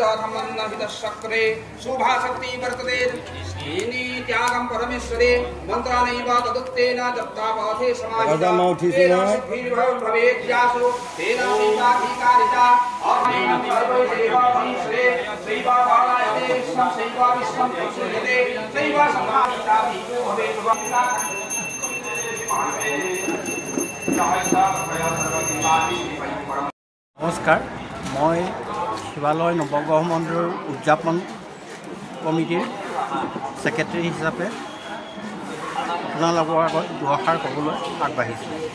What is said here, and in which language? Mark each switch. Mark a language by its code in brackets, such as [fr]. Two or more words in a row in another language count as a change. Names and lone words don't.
[sa] धम्मन्नहितशक्रे शुभा शक्ति वर्तते येनि त्यागं परमेश्वरे मन्त्राणैव तदुक्तेन दत्तापथे समाहिता भवेद्यासु तेन दैवाधिकारिता अहमेन सर्वैर्देवमनीश्वरे दैव भावायते विश्वं सैव विश्वं प्रसूयते सैव सम्मानिता भवेत् [as] নমস্কাৰ মই শিৱালয় নৱগ্ৰহ মন্দিৰৰ উদযাপন কমিটিৰ সেক্ৰেটাৰী হিচাপে আপোনালোকৰ আগত দুআষাৰ ক'বলৈ আগবাঢ়িছোঁ।